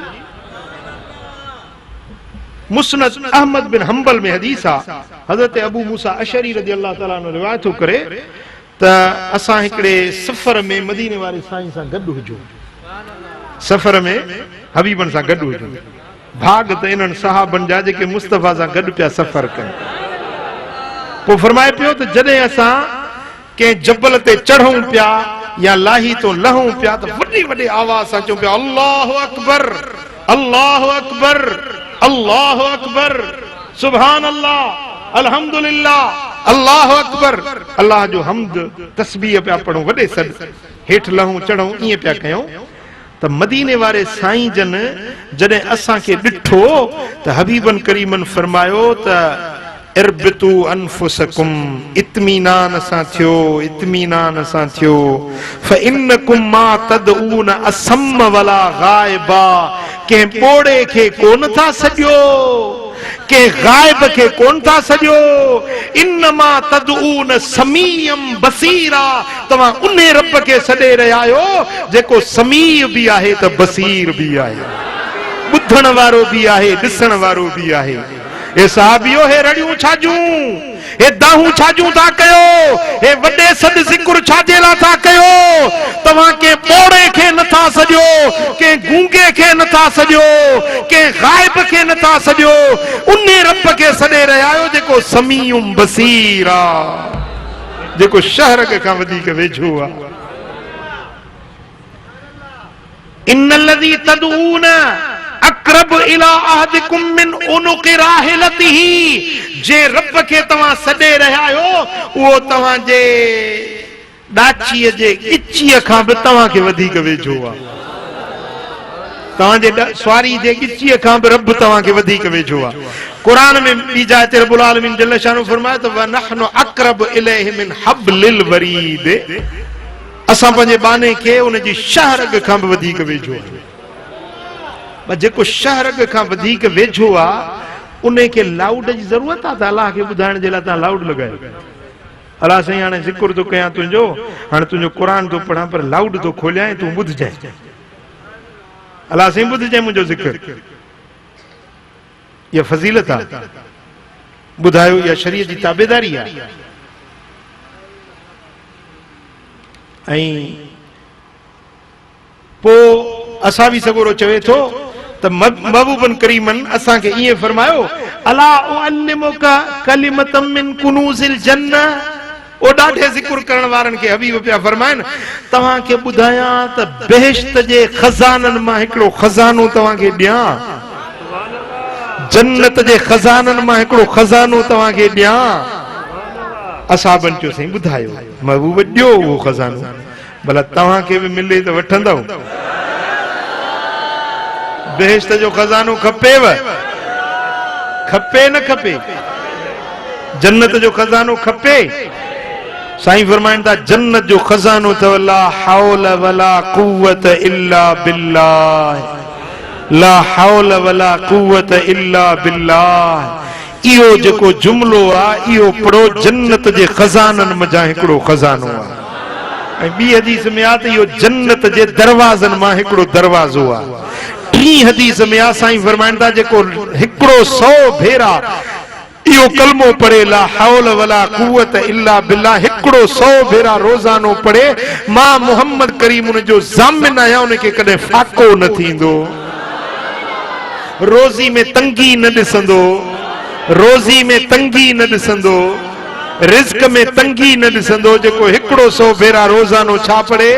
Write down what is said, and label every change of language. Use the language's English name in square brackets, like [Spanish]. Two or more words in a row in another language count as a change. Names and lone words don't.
[Sindhi] मुस्नद अहमद बिन हंबल में हदीस आ, हजरत अबू मूसा अशरी [Arabic] رضي الله تعالى عنه [Sindhi] रिवायत करे त असां हिकड़े सफ़र में मदीने वारे साईं सां गॾु हुजो, सफ़र में हबीबन सां गॾु हुजो। भाग त इन्हनि सहाबनि जा जेके मुस्तफ़ा सां गॾु पिया सफ़र कनि। पोइ फरमाए पियो त जॾहिं असां के जबल ते चढ़ूं पिया या लाही तो लहूं पिया त वॾी वॾी आवाज़ सां चऊं पिया [Arabic] الله أكبر، الله أكبر، الله أكبر، سبحان الله، الحمد لله، الله أكبر. [Sindhi] अल्लाह जो हम्द तस्बीह पिया पढ़ूं, वॾे सॾ हेठि लहूं चढ़ूं, ईअं पिया कयूं। त मदीने वारे साईं जन जॾहिं असांखे ॾिठो त हबीबन करीमन फरमायो त [Arabic] اربعوا أنفسكم, [Sindhi] इत्मीनान सां थियो, इत्मीनान सां थियो। [Arabic] فإنكم ما تدعون أصم ولا غائبا, [Sindhi] के बोड़े के कोन था सॼो, के गायब के कोन था सॼो। [Arabic] إنما تدعون سميعا بصيرا, [Sindhi] तव्हां उन रब के सॾे रहिया आहियो जेको समीय भी आहे त बसीर भी आहे, ॿुधण वारो भी आहे, ॾिसण वारो भी आहे। हे साहबियो, हे रड़ियूं छाजूं, हे दाहूं छाजूं था कयो, हे वॾे सॾ ज़िक्र छाजे लाइ था कयो? तव्हां के बोड़े के नथा सॼो, के गूंगे के नथा सॼो, के गायब के नथा सॼो, उन रब के सॾे रहिया आहियो जेको [Arabic] سميع بصير [Sindhi] आ, जेको शहर खां वधीक वेझो आहे। [Arabic] إن الذي تدعون أقرب إلى أحدكم من عنق راحلته, [Sindhi] जे रब के तव्हां सॾे रहिया आहियो उहो तव्हां जे ॾाचीअ जे ॻिचीअ खां बि तव्हां खे वधीक वेझो आहे। तव्हां जे स्वारी जे ॻिचीअ खां बि रब तव्हां खे वधीक वेझो आहे। क़ुरान में ॿी जाइ ते [Arabic] رب العالمين جل شانه [Sindhi] फरमाए त [Arabic] ونحن أقرب إليه من حبل الوريد, [Sindhi] असां पंहिंजे बाने खे उन जी शहरग खां बि वधीक वेझो आहे। जेको शहरग खां वधीक वेझो आहे उन खे लाउड जी ज़रूरत आहे त अलाह खे ॿुधाइण जे लाइ तव्हां लाउड लॻायो। अलाह साईं हाणे ज़िक्र थो कयां तुंहिंजो, हाणे तुंहिंजो क़ुरान थो पढ़ां पर लाउड थो खोलियां, तूं ॿुधजांइ। अलाह साईं ॿुधजांइ मुंहिंजो ज़िक्र, इहा फज़ीलत आहे, ॿुधायो इहा शरीयत जी ताबेदारी आहे। ऐं पोइ असां बि सगोरो चवे थो त महबूबन करीमन असां खे ईअं फरमायो [Arabic] ألا أعلمك كلمة من كنوز الجنة. [Sindhi] ओ ॾाढे ज़िक्र करण वारनि खे हबीब पिया फरमाइनि तव्हां खे ॿुधायां त बेहिश्त जे खज़ाननि मां हिकिड़ो खज़ानो तव्हां खे ॾियां, जन्नत जे खज़ाननि मां हिकिड़ो खज़ानो तव्हां खे ॾियां। असहाबनि चयो साईं ॿुधायो। महबूब ॾियो उहो खज़ानो, भला तव्हां खे बि मिले त वठंदव। बेहिश्त जो खज़ानो खपेव, खपे न खपे? जन्नत जो खज़ानो खपे? साईं फरमाइनि था जन्नत जो खज़ानो अथव [Arabic] لا حول ولا قوة إلا بالله, لا حول ولا قوة إلا بالله. [Sindhi] इहो जेको जुमिलो आहे इहो पढ़ो, जन्नत जे खज़ाननि मंझां हिकिड़ो खज़ानो आहे। ऐं ॿी हदीस में आहे त इहो जन्नत जे दरवाज़नि मां हिकिड़ो दरवाज़ो आहे। टी हदीस में आहे साईं फरमाइनि था जेको हिकिड़ो 100 भेरा इहो कलमो पढ़े [Arabic] لا حول ولا قوة إلا بالله, [Sindhi] हिकिड़ो 100 भेरा रोज़ानो पढ़े, मां मोहम्मद करीम उन जो ज़ामिन आहियां, उनखे कॾहिं फाको न थींदो। रोज़ी में तंगी न ॾिसंदो, रोज़ी में तंगी न ॾिसंदो, रिज़्क में तंगी न ॾिसंदो, जेको 100 भेरा रोज़ानो छा पढ़े?